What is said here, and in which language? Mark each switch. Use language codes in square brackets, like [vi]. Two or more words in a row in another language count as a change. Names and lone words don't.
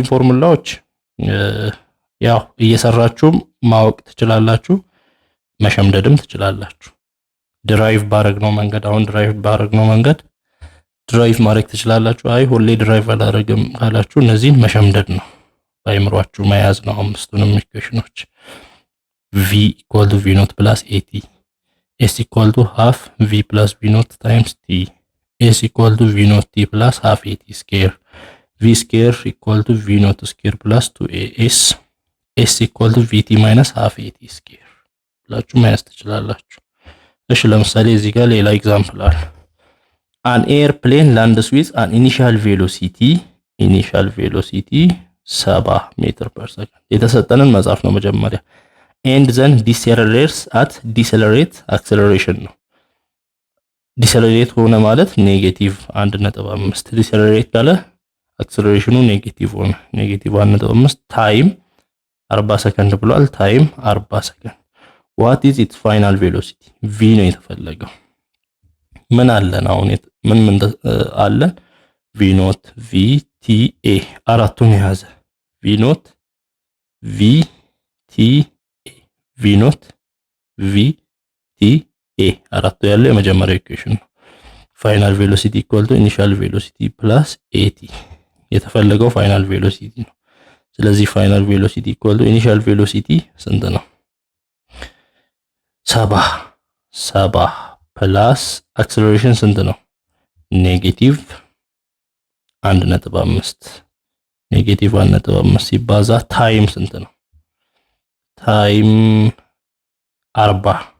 [am] ፎርሙላዎች ያው እየሰራችሁ ማወቅ ትችላላችሁ መሸምደድም ትችላላችሁ ድራይቭ ባረግነው መንገድ ድራይቭ ማድረግ ትችላላችሁ አይ ሁሌ ድራይቭ አላረግም ካላችሁ እነዚህን መሸምደድ ነው ባይምሯችሁ መያዝ ነው አምስቱንም ኢኩዌሽኖች [en] v equal to v naught plus at s equal to half v plus v naught times t s equal to v naught t plus half at square v square equal to v naught square plus 2as s equal to vt minus half at square [am] ብላችሁ መያዝ ትችላላችሁ እሺ ለምሳሌ እዚህ ጋር ሌላ ኤግዛምፕል አለ [en] an airplane lands with an initial velocity [am] 7 [en] meter per second [am] የተሰጠንን መጻፍ ነው መጀመሪያ [en] and then decelerates at decelerate acceleration [am] ነው decelerate ሆነ ማለት ኔጌቲቭ 1.5 decelerate ካለ አክሰለሬሽኑ ኔጌቲቭ ሆነ ኔጌቲቭ 1.5 ታይም 40 ሰከንድ ብሏል ታይም 40 ሰከንድ [en] what is its final velocity [am] v ነው የተፈለገው ምን አለን አሁን ምን አለን v ኖት v t a አራቱን የያዘ v ኖት v t a v ኖት v t a አራቱ ያለው የመጀመሪያው ኢኩዌሽን ነው [en] final velocity equal to initial velocity plus at [am] የተፈለገው [en] final velocity [am] ነው ስለዚህ [en] final velocity equal to initial velocity [am] ስንት ነው 70 [en] plus acceleration [am] ስንት ነው ኔጌቲቭ 1.5 ኔጌቲቭ 1.5 ሲባዛ ታይም ስንት ነው ታይም 40